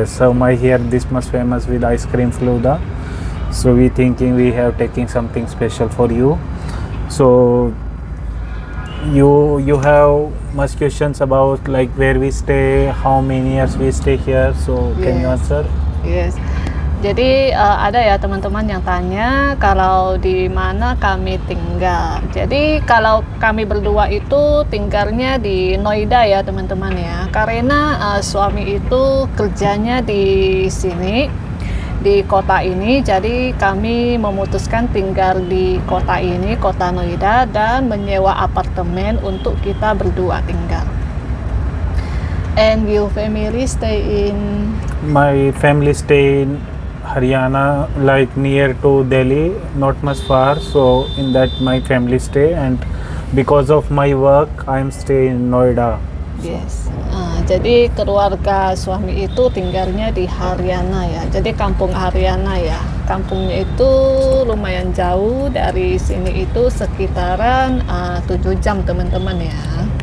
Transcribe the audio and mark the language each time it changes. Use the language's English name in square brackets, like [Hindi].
[English] Yes, so my here this much famous with ice cream Faluda. So we thinking we have taking something special for you. So you have much questions about like where we stay, how many years we stay here. So can you Yes. answer? Yes. [Indonesian] Jadi ada ya teman-teman yang tanya kalau di mana kami tinggal. Jadi kalau kami berdua itu tinggalnya di Noida ya teman-teman ya. Karena suami itu kerjanya di sini, di kota ini. Jadi kami memutuskan tinggal di kota ini, kota Noida, dan menyewa apartemen untuk kita berdua tinggal. [English] And your family stay in My family stay in Haryana, like near to Delhi, not much far. So in that my family stay, and because of my work, I'm stay in Noida. Yes. [Indonesian] Jadi keluarga suami itu tinggalnya di Haryana ya. Jadi kampung Haryana ya. Kampungnya itu lumayan jauh dari sini itu sekitaran 7 jam teman-teman ya.